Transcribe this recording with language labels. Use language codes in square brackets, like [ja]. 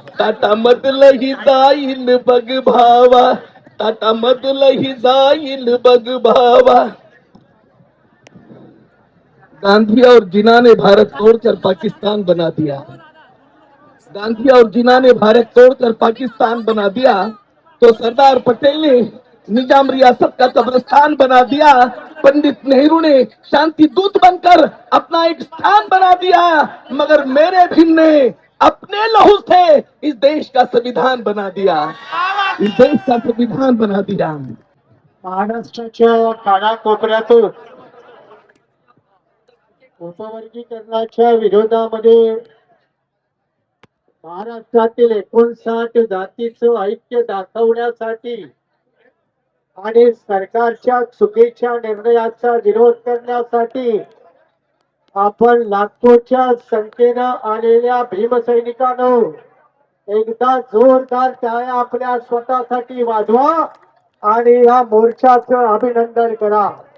[mr] टाटा मधलही जाईल बघ भावा, टाटा मधलही जाईल बघ भावा. [hi] गांधी और जिन्ना ने भारत तोड़कर पाकिस्तान बना दिया, गांधी और जिन्ना ने भारत तोड़कर पाकिस्तान बना दिया, तो सरदार पटेल ने निजाम रियासत का कब्रिस्तान बना दिया। पंडित नेहरू ने शांति दूत बनकर अपना एक स्थान बना दिया, मगर मेरे भीम ने अपने लहू से इस देश का संविधान बना दिया, इस देश का संविधान बना दिया। [mr] महाराष्ट्राच्या कानाकोपऱ्यातून उपवर्गीकरणाच्या विरोधामध्ये महाराष्ट्रातील 59 जातीचं ऐक्य दाखवण्यासाठी आणि सरकारच्या चुकीच्या निर्णयाचा विरोध करण्यासाठी आपण लाखोच्या संख्येनं आलेल्या भीमसैनिकांनो एकदा जोरदार टाळ्या आपल्या स्वतःसाठी वाजवा आणि या मोर्चाचं अभिनंदन करा।